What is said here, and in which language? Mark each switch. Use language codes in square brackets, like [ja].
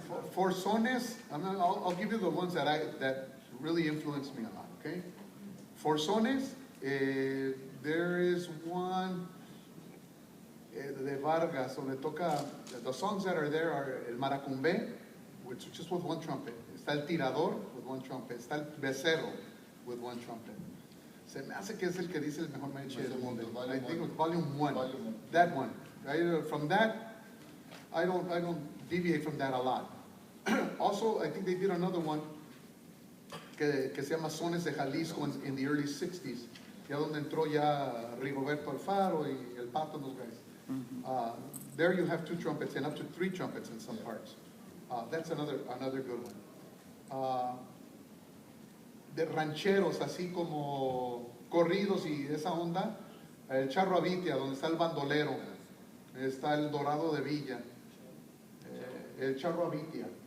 [en] For sones, I'll give you the ones that really influenced me a lot, okay? For sones, there is one de Vargas, [es] donde toca, [en] the songs that are there are El Maracumbé, which is just with one trumpet. [es] Está [en] El Tirador with one trumpet. Está El Becerro with one trumpet. [es] Se me hace que es el que dice el mejor mariachi del mundo. [en] I think it was volume 1. That one. Right? From that, I don't deviate from that a lot. Also, I think they did another one [es] que se llama [en] Sones de Jalisco in the early 60s. [es] Ya donde entró ya Rigoberto Alfaro y El Pato [en] and those guys. There you have 2 trumpets and up to 3 trumpets in some parts. That's another good one. [es] De rancheros, así como corridos y esa onda, el Charro Avitia, donde está el bandolero, está el Dorado de Villa, el Charro Avitia.